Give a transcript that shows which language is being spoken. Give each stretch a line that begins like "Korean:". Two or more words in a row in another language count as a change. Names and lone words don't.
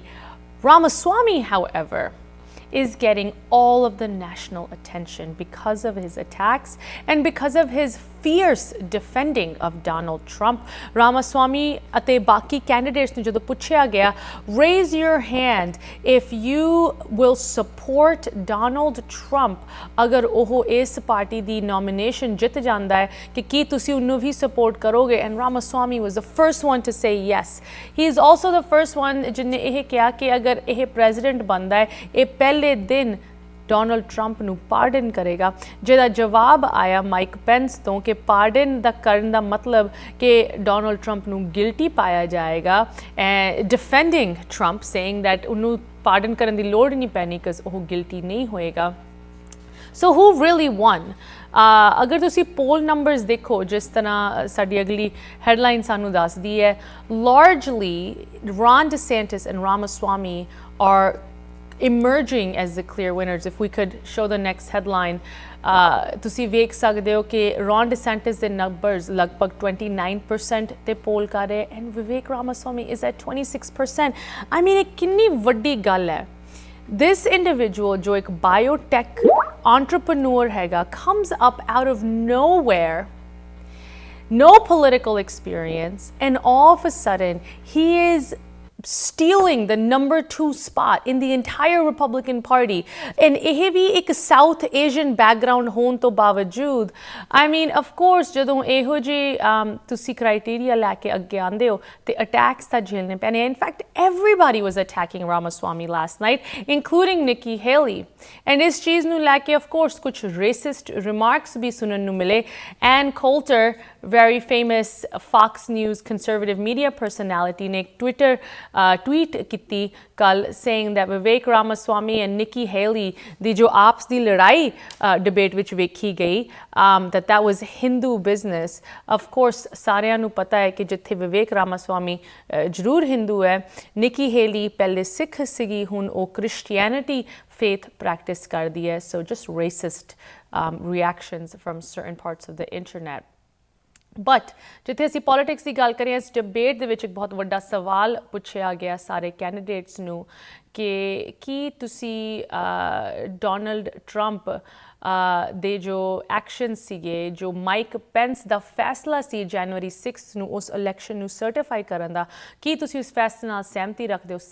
English: Ramaswamy, however, is getting all of the national attention because of his attacks and because of his fierce defending of Donald Trump.
Punjabi: Ramaswamy ate baki candidates nu jado puchya gaya,
English: raise your hand if you will support Donald Trump
Punjabi: ਅਗਰ ਓਹੋ ਇਸ party ਦੀ nomination ਜਿੱਤ ਜਾਂਦਾ ਹੈ ਕਿ ਕੀ ਤੁਸੀਂ ਉਹਨੂੰ ਵੀ support ਕਰੋਗੇ,
English: and Ramaswamy was the first one to say yes. He is also the first one
Punjabi: ਜਿਨ੍ਹੇ ਇਹ ਕਿਹਾ ਕਿ ਅਗਰ ਇਹ president ਬਣਦਾ ਹੈ, ਇਹ ਪਹਿਲੇ ਦਿਨ ਡੋਨਲਡ ਟਰੰਪ ਨੂੰ ਪਾਰਡਨ ਕਰੇਗਾ, ਜਿਹਦਾ ਜਵਾਬ ਆਇਆ ਮਾਈਕ ਪੈਂਸ ਤੋਂ ਕਿ ਪਾਰਡਨ ਦਾ ਕਰਨ ਦਾ ਮਤਲਬ ਕਿ ਡੋਨਲਡ ਟਰੰਪ ਨੂੰ ਗਿਲਟੀ ਪਾਇਆ ਜਾਏਗਾ,
English: defending Trump saying that
Punjabi: ਉਹਨੂੰ ਪਾਰਡਨ ਕਰਨ ਦੀ ਲੋੜ ਨਹੀਂ ਪੈਣੀ ਬਿਕਾਜ਼ ਉਹ ਗਿਲਟੀ ਨਹੀਂ ਹੋਏਗਾ.
English: so who really won?
Punjabi: ਅਗਰ ਤੁਸੀਂ
English: poll numbers
Punjabi: ਦੇਖੋ, ਜਿਸ ਤਰ੍ਹਾਂ ਸਾਡੀ ਅਗਲੀ ਹੈਡਲਾਈਨ ਸਾਨੂੰ ਦੱਸਦੀ ਹੈ,
English: largely Ron DeSantis and Ramaswamy are emerging as the clear winners. If we could show the next headline,
Punjabi: ਤੁਸੀਂ ਵੇਖ ਸਕਦੇ ਹੋ ਕਿ ਰੌਨ ਡਿਸੈਂਟਿਸ ਦੇ ਨੰਬਰਸ ਲਗਭਗ 29% ਤੇ ਪੋਲ ਕਰ ਰਹੇ
English: and Vivek Ramaswamy is at 26%. I mean,
Punjabi: ਇਹ ਕਿੰਨੀ ਵੱਡੀ ਗੱਲ ਹੈ.
English: This individual
Punjabi: ਜੋ ਇੱਕ
English: biotech entrepreneur ਹੈਗਾ, comes up out of nowhere, no political experience, and all of a sudden he is stealing the number 2 spot in the entire Republican Party.
Punjabi: And ਇਹ ਵੀ ਇੱਕ
English: South Asian background
Punjabi: ਹੋਣ ਤੋਂ ਬਾਵਜੂਦ,
English: I mean, of course,
Punjabi: ਜਦੋਂ ਇਹੋ ਜਿਹੇ ਤੁਸੀਂ criteria ਲੈ ਕੇ ਅੱਗੇ ਆਉਂਦੇ ਹੋ ਤੇ attacks ਤਾਂ ਝੇਲਣੇ ਪੈਣੇ.
English: In fact, everybody was attacking Ramaswamy last night, including Nikki Haley.
Punjabi: And ਇਸ ਚੀਜ਼ ਨੂੰ ਲੈ ਕੇ, of course, ਕੁਝ
English: racist remarks
Punjabi: ਵੀ ਸੁਣਨ ਨੂੰ ਮਿਲੇ.
English: Ann Coulter, very famous Fox News conservative media personality,
Punjabi: ਨੇ
English: Twitter tweet
Punjabi: ਕੀਤੀ ਕੱਲ
English: saying that Vivek Ramaswamy and Nikki Haley
Punjabi: ਦੀ ਜੋ ਆਪਸ ਦੀ ਲੜਾਈ ਡਿਬੇਟ ਵਿੱਚ ਵੇਖੀ ਗਈ,
English: that was Hindu business. Of course,
Punjabi: ਸਾਰਿਆਂ ਨੂੰ ਪਤਾ ਹੈ ਕਿ ਜਿੱਥੇ ਵਿਵੇਕ ਰਾਮਾਸਵਾਮੀ ਜ਼ਰੂਰ ਹਿੰਦੂ ਹੈ, ਨਿੱਕੀ ਹੇਲੀ ਪਹਿਲੇ ਸਿੱਖ ਸੀਗੀ, ਹੁਣ ਉਹ
English: Christianity faith practice
Punjabi: ਕਰਦੀ ਹੈ.
English: So just racist reactions from certain parts of the internet.
Punjabi: ਬਟ ਜਿੱਥੇ ਅਸੀਂ ਪੋਲੀਟਿਕਸ ਦੀ ਗੱਲ ਕਰੀਏ, ਇਸ ਡਿਬੇਟ ਦੇ ਵਿੱਚ ਇੱਕ ਬਹੁਤ ਵੱਡਾ ਸਵਾਲ ਪੁੱਛਿਆ ਗਿਆ ਸਾਰੇ ਕੈਂਡੀਡੇਟਸ ਨੂੰ ਕਿ ਕੀ ਤੁਸੀਂ ਡੋਨਲਡ ਟਰੰਪ ਦੇ ਜੋ ਐਕਸ਼ਨ ਸੀਗੇ, ਜੋ ਮਾਈਕ ਪੈਂਸ ਦਾ ਫੈਸਲਾ ਸੀ ਜਨਵਰੀ 6 ਨੂੰ ਉਸ ਇਲੈਕਸ਼ਨ ਨੂੰ ਸਰਟੀਫਾਈ ਕਰਨ ਦਾ, ਕੀ ਤੁਸੀਂ ਉਸ ਫੈਸਲੇ ਨਾਲ ਸਹਿਮਤੀ ਰੱਖਦੇ ਹੋ?